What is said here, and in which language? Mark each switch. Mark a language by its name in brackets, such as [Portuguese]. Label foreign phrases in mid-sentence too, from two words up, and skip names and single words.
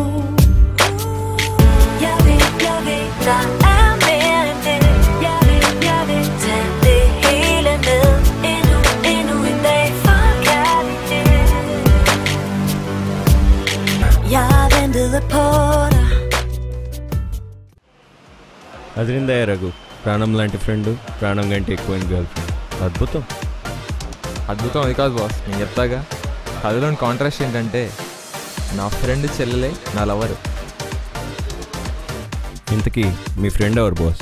[Danish] Jeg ved, der er mere end det. Jeg vil tage det hele med. Endnu en dag for kærlighed. Jeg ventede på dig. [Telugu] అదిరిందయ్య రఘు. ప్రాణం లాంటి ఫ్రెండ్, ప్రాణం కంటే ఎక్కువైన [English] girl friend. [Telugu] అద్భుతం. అద్భుతం అది కాదు బాస్, నేను చెప్తాగా. కథలోని కాంట్రాస్ట్ ఏంటంటే నా ఫ్రెండ్ చెల్లెలే నా లవరు. ఇంతకీ మీ ఫ్రెండ్ ఎవరు బాస్?